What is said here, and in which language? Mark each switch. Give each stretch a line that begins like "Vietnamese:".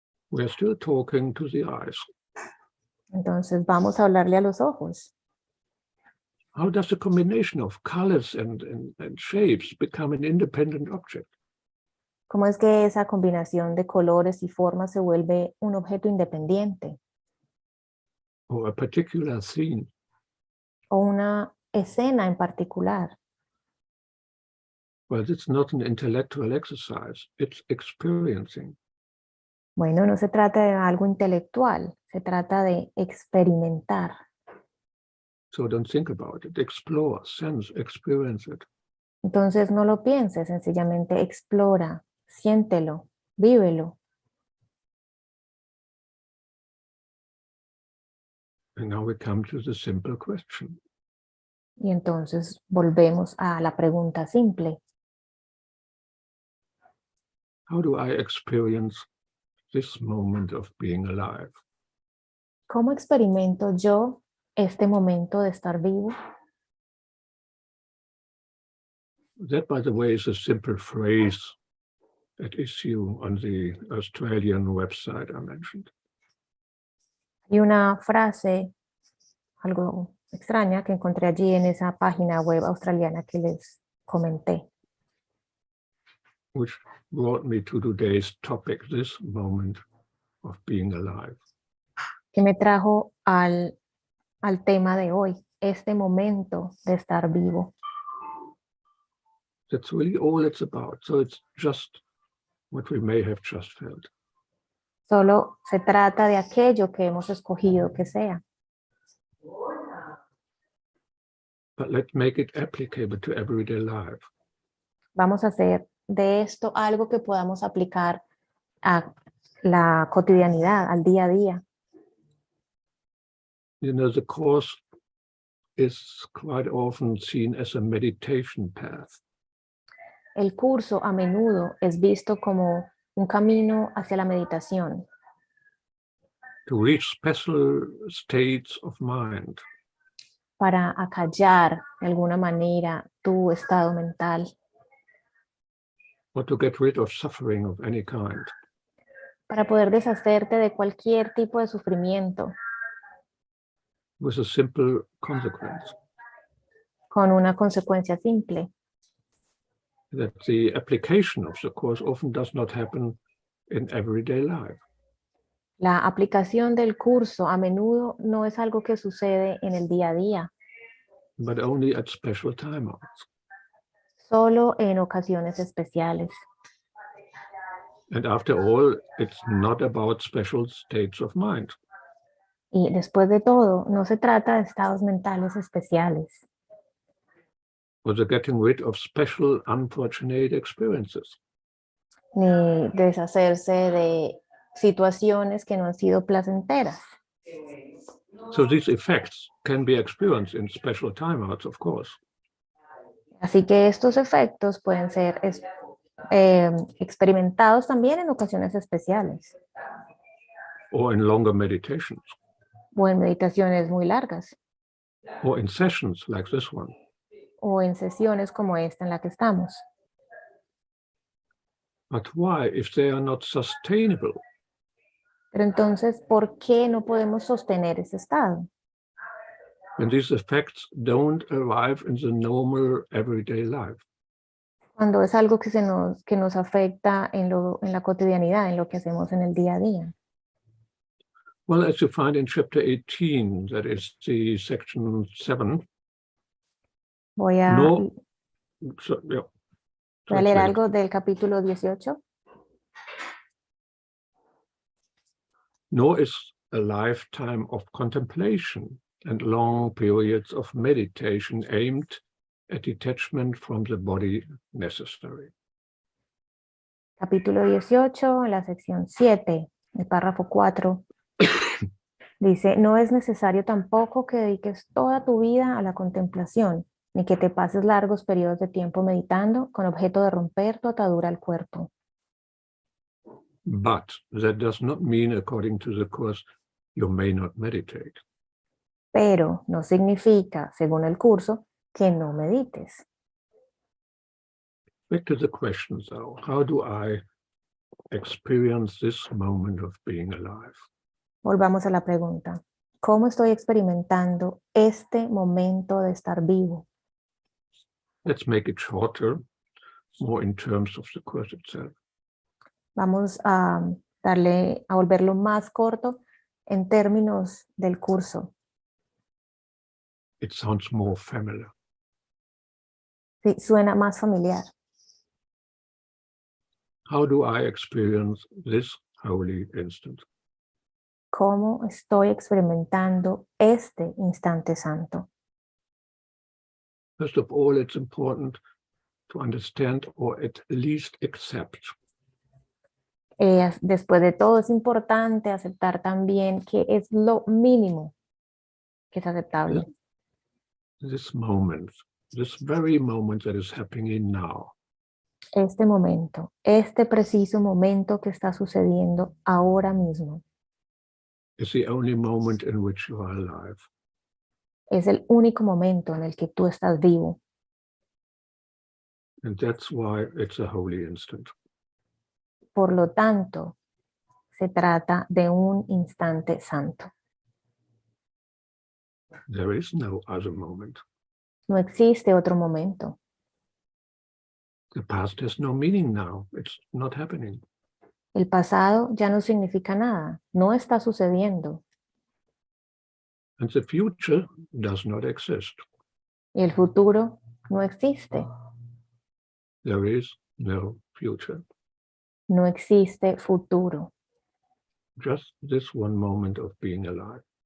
English: We're still talking to the eyes.
Spanish: Entonces vamos a hablarle a los ojos.
English: How does the combination of colors and shapes become an independent object?
Spanish: ¿Cómo es que esa combinación de colores y formas se vuelve un objeto independiente?
English: Or a particular scene?
Spanish: O una escena en particular.
English: Well, it's not an intellectual exercise, it's experiencing.
Spanish: Bueno, no se trata de algo intelectual, se trata de experimentar.
English: So don't think about it, explore, sense, experience it.
Spanish: Entonces no lo pienses, sencillamente explora, siéntelo, vívelo.
English: And now we come to the simple question.
Spanish: Y entonces volvemos a la pregunta simple.
English: How do I experience this moment of being alive?
Spanish: ¿Cómo experimento yo este momento de estar vivo?
English: That, by the way, is a simple phrase at issue on the Australian website I mentioned.
Spanish: Y una frase, algo extraña, que encontré allí en esa página web australiana que les comenté.
English: Which brought me to today's topic, this moment of being alive.
Spanish: Que me trajo al tema de hoy, este momento de estar vivo.
English: That's really all it's about. So it's just what we may have just felt.
Spanish: Solo se trata de aquello que hemos escogido que sea.
English: But let's make it applicable to everyday life.
Spanish: Vamos a hacer de esto algo que podamos aplicar a la cotidianidad, al día a día.
English: You know, the course is quite often seen as a meditation path.
Spanish: El curso a menudo es visto como un camino hacia la meditación.
English: To reach special states of mind.
Spanish: Para acallar de alguna manera tu estado mental.
English: Or to get rid of suffering of any kind.
Spanish: Para poder deshacerte de cualquier tipo de sufrimiento.
English: With a simple consequence.
Spanish: Con una consecuencia simple.
English: That the application of the course often does not happen in everyday life.
Spanish: La aplicación del curso a menudo no es algo que sucede en el día a día.
English: But only at special timeouts.
Spanish: Solo en ocasiones especiales.
English: And after all, it's not about special states of mind.
Spanish: Y después de todo, no se trata de estados mentales especiales.
English: Or the getting rid of special unfortunate experiences.
Spanish: Ni deshacerse de situaciones que no han sido placenteras.
English: So these effects can be experienced in special timeouts, of course.
Spanish: Así que estos efectos pueden ser experimentados también en ocasiones especiales.
English: Or in longer meditations.
Spanish: O en meditaciones muy largas.
English: Or in sessions like this one.
Spanish: O en sesiones como esta en la que estamos.
English: But why, if they are not sustainable?
Spanish: Pero entonces, ¿por qué no podemos sostener ese estado?
English: When these effects don't arrive in the normal everyday life.
Spanish: Cuando es algo que nos afecta en la cotidianidad, en lo que hacemos en el día a día.
English: Well, as you find in chapter 18, that is the section 7.
Spanish: Voy a
English: So, yeah.
Spanish: Voy a leer
English: Translate.
Spanish: algo del capítulo 18.
English: Nor is a lifetime of contemplation and long periods of meditation aimed at detachment from the body necessary.
Spanish: Capítulo 18, en la sección 7, el párrafo 4. Dice, no es necesario tampoco que dediques toda tu vida a la contemplación, ni que te pases largos periodos de tiempo meditando con objeto de romper tu atadura al cuerpo.
English: But that does not mean, according to the Course, you may not meditate.
Spanish: Pero no significa, según el curso, que no medites.
English: Back to the question, though. How do I experience this moment of being alive?
Spanish: Volvamos a la pregunta. ¿Cómo estoy experimentando este momento de estar vivo?
English: Let's make it shorter, more in terms of the Course itself.
Spanish: Vamos a volverlo más corto en términos del curso.
English: It sounds more familiar.
Spanish: Sí, suena más familiar.
English: How do I experience this holy instant?
Spanish: ¿Cómo estoy experimentando este instante santo?
English: First of all, it's important to understand or at least accept
Spanish: Después de todo, es importante aceptar también que es lo mínimo que es aceptable.
English: this moment, this very moment that is happening now.
Spanish: Este momento, este preciso momento que está sucediendo ahora mismo,
English: Is the only moment in which you are alive.
Spanish: es el único momento en el que tú estás vivo.
English: And that's why it's a holy instant.
Spanish: Por lo tanto, se trata de un instante santo.
English: There is no other moment.
Spanish: No existe otro momento.
English: The past has no meaning now. It's not happening.
Spanish: El pasado ya no significa nada, no está sucediendo.
English: And the future does not exist.
Spanish: Y el futuro no existe.
English: There is no future.
Spanish: No existe futuro.
English: Just this one moment of being alive.